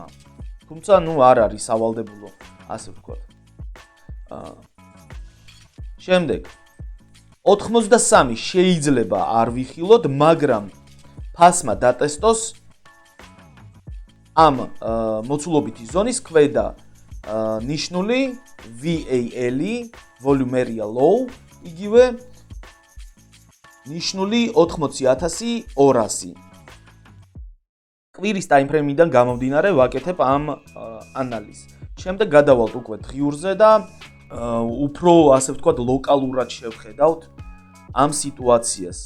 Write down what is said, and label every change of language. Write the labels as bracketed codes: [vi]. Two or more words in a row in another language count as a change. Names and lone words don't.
[ka] თუმცა არ არის სავალდებულო, ასე ვთქვათ. შემდეგ 83 შეიძლება არ ვიხილოთ, მაგრამ ფასმა დატესტოს ამ მოცულობითი ზონის ქვედა ნიშნული [en] VAL, volume area low, [ka] იგივე ნიშნული 80,200. კვირის ტაიმფრეიმიდან გამომდინარე ვაკეთებ ამ ანალიზს. შემდეგ გადავალთ უკვე დღიურზე და უფრო ასე ვთქვათ ლოკალურად შევხედავთ ამ სიტუაციას.